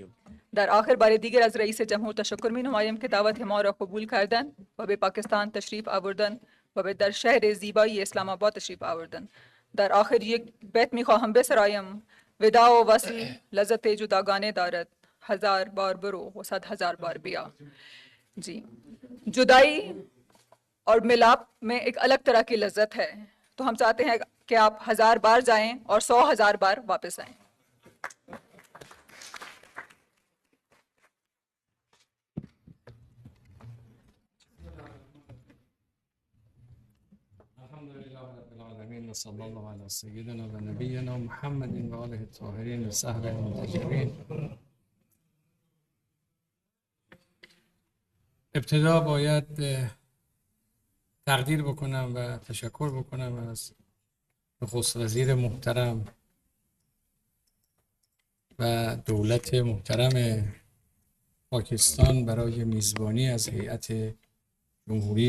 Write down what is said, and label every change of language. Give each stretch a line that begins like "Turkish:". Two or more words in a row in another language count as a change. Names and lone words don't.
Persian: در آخر بار دیگر از رئیس جمهور تشکر می نمایم که دعوت ما را قبول کردن و به پاکستان تشریف آوردن و به در شهر زیبای اسلام آباد تشریف آوردن. در آخر یک بیت می خواهم بسرایم: وداع و وصل لذت جداگانه دارد، 1000 بار برو و 100,000 بار بیا.
Urdu: جی جدائی اور ملاپ میں ایک الگ طرح کی لذت ہے، تو ہم چاہتے ہیں کہ آپ 1000 بار جائیں اور 100,000 بار واپس آئیں.
Arabic: الحمدلله رب العالمين وصلى الله على سيدنا ونبينا محمد وآله الطاهرين وصحبه المطهرين.
Persian: ابتدا باید تقدیر بکنم و تشکر بکنم از نخست وزیر محترم و دولت محترم پاکستان برای میزبانی از هیئت جمهوری